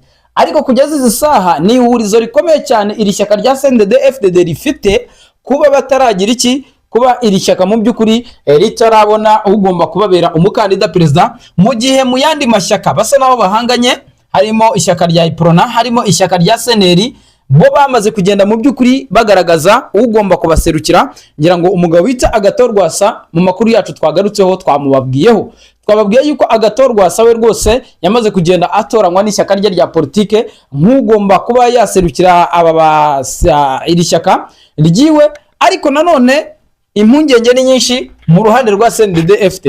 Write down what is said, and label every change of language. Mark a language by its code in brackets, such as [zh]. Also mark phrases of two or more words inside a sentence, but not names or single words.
[rw] Ariko kugeza izi saha ni ihurizo rikomeye cyane iri shyaka rya CNDD-FDD rifite kuba bataragira kuba iri shyaka mu by'ukuri ritarabona ugomba kubabera umukandida perezida, mu gihe mu yandi mashyaka basa naho bahanganye, harimo ishyaka rya Iprona, harimo ishyaka rya Seneri, bo bamaze kugenda mu by'ukuri bagaragaza ugomba kubaserukira. Ngira ngo umugabo wita Agathon Rwasa mu makuru yacu twagarutseho twababwiye yuko Agathon Rwasa we rwose yamaze kugenda atoranywa n'ishyaka rye rya politike nk'ugomba kuba yaserukira iri shyaka ryiwe. Ariko nanone impungenge ni nyinshi mu ruhande rwa CNDD-FDD.